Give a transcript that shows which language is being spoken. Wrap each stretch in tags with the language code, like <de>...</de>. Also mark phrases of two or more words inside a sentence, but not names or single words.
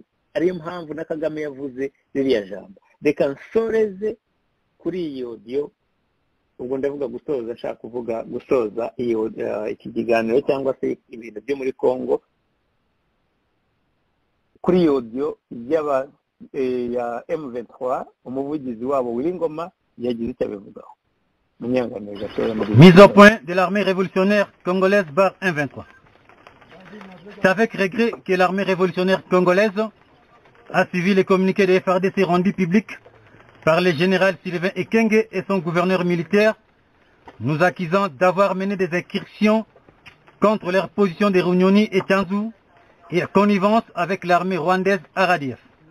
<rw>Ariyo mpamvu na Kagame yavuze ririya jambo. Reka nsoreze kuri iyi audio, ubwo ndavuga gusoza, nshaka kuvuga gusoza iki kiganiro cyangwa se ibintu byo muri Congo kuri iyi audio ya M23. Umuvugizi wabo Wiringoma yagize icyo abivugaho.</rw> <fr>Mise au point de l'armée révolutionnaire congolaise bar M23. C'est avec regret que l'armée révolutionnaire congolaise a suivi les communiqués de FARDC rendus publics par le général Sylvain Ekenge et son gouverneur militaire, nous accusant d'avoir mené des incursions contre leur position de Runyoni et Tchanzu et en connivence avec l'armée rwandaise RDF.</fr>